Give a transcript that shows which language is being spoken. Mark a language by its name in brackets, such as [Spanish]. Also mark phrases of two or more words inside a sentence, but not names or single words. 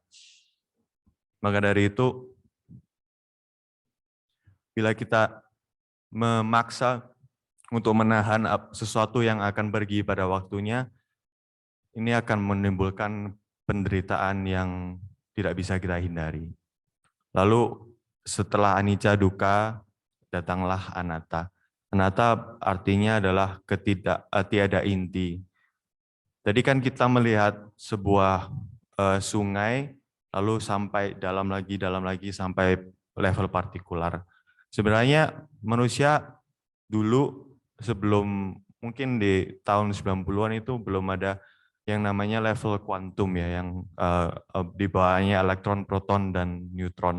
[Indonesian] Maka dari itu, bila kita memaksa untuk menahan sesuatu yang akan pergi pada waktunya, ini akan menimbulkan penderitaan yang tidak bisa kita hindari. Lalu setelah [Pali] anicca dukkha, [Indonesian] datanglah anatta. Anatta artinya adalah tiada inti. Tadi kan kita melihat sebuah sungai, lalu sampai dalam lagi sampai level partikular. Sebenarnya manusia dulu sebelum mungkin di tahun 90-an itu belum ada yang namanya level kuantum ya, yang di bawahnya elektron, proton, dan neutron.